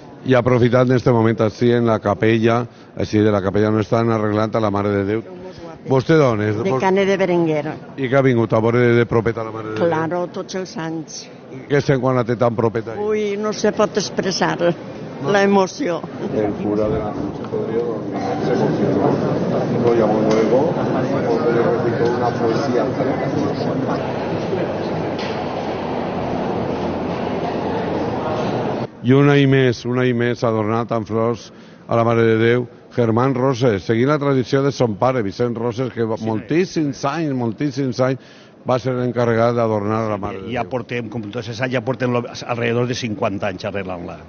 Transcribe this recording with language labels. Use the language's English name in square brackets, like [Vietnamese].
[Catalan] I aprofitant d'este moment així en la capella, així de la capella on estan arreglant a la Mare de Déu. Vostè d'on és? De Canet de Berenguer. I que ha vingut a veure de propeta la Mare de Déu? Claro, tots els anys. Què sent quan la té tan propeta? Ui, no se pot expressar la emoció. [Spanish] El cura de la Consistorio se emocionó. Lo llamó luego porque le recitó una poesía preciosa. [Catalan] I un any més adornat amb flors a la Mare de Déu, Germán Roses, seguint la tradició de son pare, Vicent Roses, que moltíssims anys va ser encarregat d'adornar a la Mare de Déu. Ja portem, com tots els anys, ja portem alrededor de 50 anys arreglant-la.